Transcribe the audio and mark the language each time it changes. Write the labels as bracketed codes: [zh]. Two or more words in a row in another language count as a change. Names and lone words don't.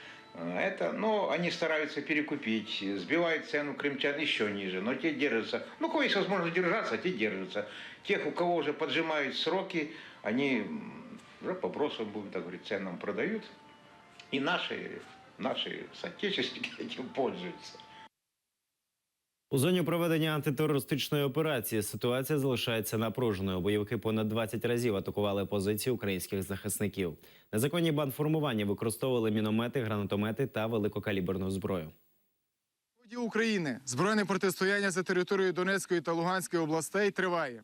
[ru] Но они стараются перекупить, сбивают цену крымчан еще ниже, но те держатся. У кого есть возможность держаться, те держатся. Тех, у кого уже поджимают сроки, они уже по бросу, будем так говорить, ценам продают. И наши соотечественники этим пользуются. [uk] У зоні проведення антитерористичної операції ситуація залишається напруженою. Бойовики понад 20 разів атакували позиції українських захисників. Незаконні бандформування використовували міномети, гранатомети та великокаліберну зброю. На сході України збройне протистояння за територією Донецької та Луганської областей триває.